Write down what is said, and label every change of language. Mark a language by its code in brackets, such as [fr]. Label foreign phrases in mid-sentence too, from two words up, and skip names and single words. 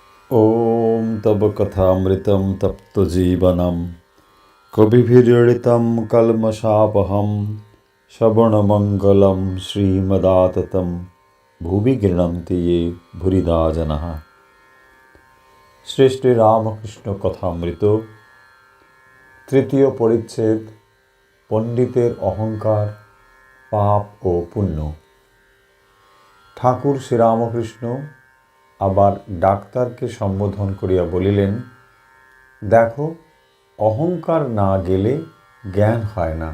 [sa] ॐ तव कथामृतं तप्तजीवनं कविभिरीडितं कल्मषापहं श्रवणमङ्गलं श्रीमदाततं भुवि गृह्णन्ति ये भूरिदा जनाः। [bn] শ্রী শ্রী রামকৃষ্ণ কথামৃত তৃতীয় পরিচ্ছেদ পণ্ডিতের অহংকার, পাপ ও পুণ্য। ঠাকুর শ্রীরামকৃষ্ণ আবার ডাক্তারকে সম্বোধন করিয়া বলিলেন, দেখো, অহংকার না গেলে জ্ঞান হয় না।